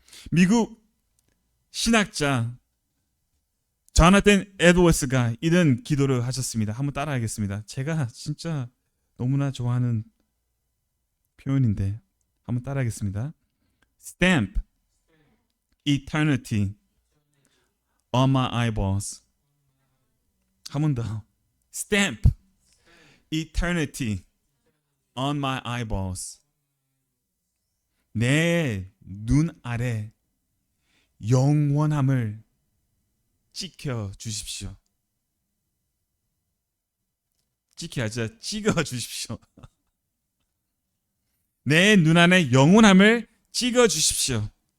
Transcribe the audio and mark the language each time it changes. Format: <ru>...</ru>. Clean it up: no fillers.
<ko>미국 신학자 조나단 에드워스가 이런 기도를 하셨습니다. 한번 따라하겠습니다. 제가 진짜 너무나 좋아하는 표현인데 한번 따라하겠습니다.</ko> <en>Stamp eternity on my eyeballs.</en> <ko>한 번 더.</ko> <en>Stamp eternity on my eyeballs.</en> <ko>내 눈 아래 영원함을 찍혀 주십시오. 찍혀야죠. 찍어 주십시오. 내 눈 안에 영원함을 찍어 주십시오.</ko>